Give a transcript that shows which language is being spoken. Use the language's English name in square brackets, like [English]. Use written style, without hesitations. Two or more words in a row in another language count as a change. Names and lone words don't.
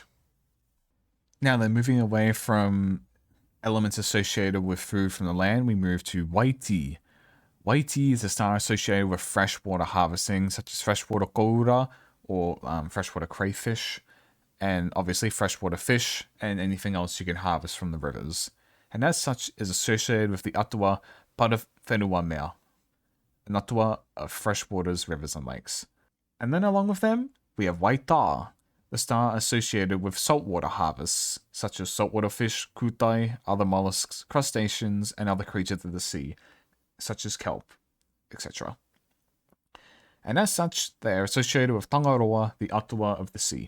[English] Now then, moving away from elements associated with food from the land, we move to WÍPI. WÍPI is a star associated with freshwater harvesting, such as freshwater koura or freshwater crayfish, and obviously freshwater fish and anything else you can harvest from the rivers. And as such is associated with the atua Parawhenua mea, an atua of freshwaters, rivers, and lakes. And then along with them, we have Waita, the star associated with saltwater harvests, such as saltwater fish, koutou, other mollusks, crustaceans, and other creatures of the sea, such as kelp, etc. And as such, they are associated with Tangaroa, the atua of the sea.